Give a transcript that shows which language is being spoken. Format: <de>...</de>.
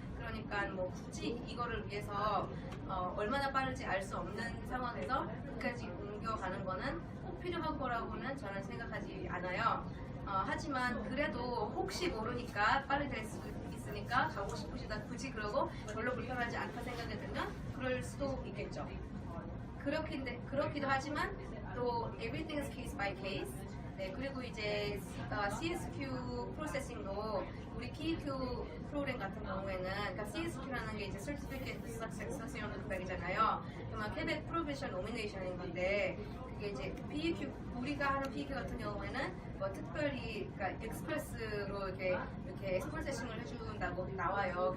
<ko>그러니까 뭐 굳이 이거를 위해서 얼마나 빠른지 알 수 없는 상황에서 끝까지 옮겨가는 거는 꼭 필요한 거라고는 저는 생각하지 않아요. 하지만 그래도 혹시 모르니까 빨리 될 수 있으니까 가고 싶으시다 굳이 그러고 별로 불편하지 않다 생각이 들면 그럴 수도 있겠죠. 그렇기도 하지만 또</ko> <en>everything is case by case.</en> <ko>네, 그리고 이제 CSQ 프로세싱도 우리 PEQ 프로그램 같은 경우에는, 그러니까 CSQ라는 게 이제 Certificate of Succession Quebec이잖아요. 그러면 Quebec Provincial Nomination인 건데, 그게 이제 PEQ, 우리가 하는 PEQ 같은 경우에는 뭐 특별히, 그러니까 익스프레스로 이렇게 프로세싱을 해준다고 나와요.</ko>